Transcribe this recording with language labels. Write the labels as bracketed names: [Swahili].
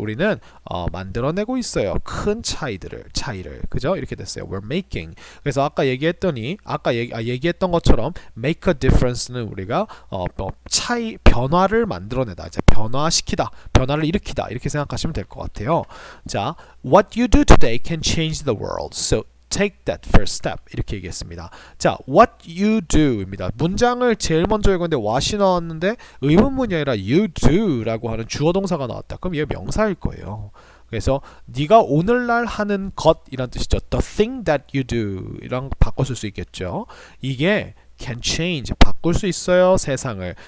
[Korean] 우리는 만들어내고 있어요. 큰 차이를 그죠? 이렇게 됐어요. [English] we're making. [Korean] 그래서 아까 얘기했던 것처럼 make a difference는 우리가 변화를 만들어내다. 이제 변화를 일으키다 이렇게 생각하시면 될 것 같아요. [English] 자, what you do today can change the world. So take that first step [Korean] 이렇게 얘기했습니다. 자, [English] what you do [Korean] 입니다. 문장을 제일 먼저 읽었는데 what이 나왔는데 의문문이 아니라 you do라고 하는 주어 동사가 나왔다. 그럼 얘가 명사일 거예요. 그래서 네가 오늘날 하는 것이란 뜻이죠. [English] The thing that you do [Korean] 이랑 바꿔 쓸 수 있겠죠. 이게 [English] can change [Korean] 바꿀 수 있어요 세상을.